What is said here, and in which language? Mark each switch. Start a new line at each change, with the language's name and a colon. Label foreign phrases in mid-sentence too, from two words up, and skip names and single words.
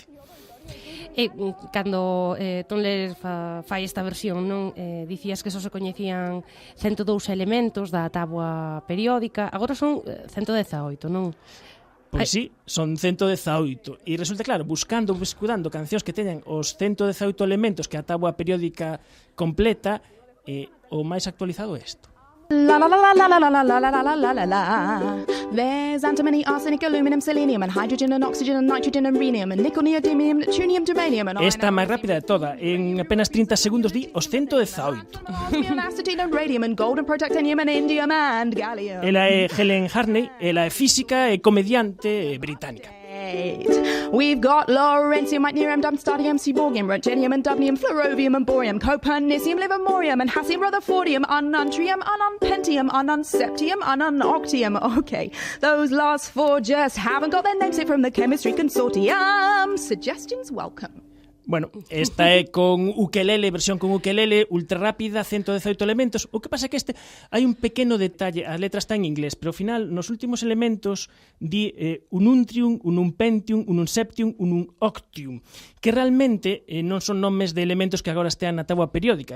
Galician: E cando Tom Leher fai esta versión, non dicías que só se coñecían 102 elementos da táboa periódica, agora son 118, non? Pois sí, son 118. E resulta, claro, escudando cancións que teñan os 118 elementos que a táboa periódica completa, o máis actualizado é isto. La la la la la la la la la la la la la.
English: There's antimony, arsenic, aluminum, selenium, and hydrogen, and oxygen, and nitrogen, and rhenium, and nickel, neodymium, neptunium, germanium, and
Galician: esta máis rápida de toda, en apenas 30 segundos di os 118.
English: acetyl, and radium, and gold, and protactinium, and indium, and gallium.
Galician: Ela é Helen Harney, ela é física e comediante británica.
English: We've got lawrencium, meitnerium, dumpstadium, seaborgium, rutenium, and dubnium, fluorovium, and borium, copernicium, livermorium, and hassium, rutherfordium, ununtrium, ununpentium, ununseptium, ununoctium. Okay, those last four just haven't got their namesake from the chemistry consortium. Suggestions welcome.
Galician: Bueno, esta é con ukelele, versión con ukelele, ultra rápida, 118 elementos. O que pasa é que hai un pequeno detalle, a letra está en inglés, pero ao final, nos últimos elementos, di un untrium, un pentium, un septium, un octium, que realmente non son nomes de elementos que agora estean na táboa periódica.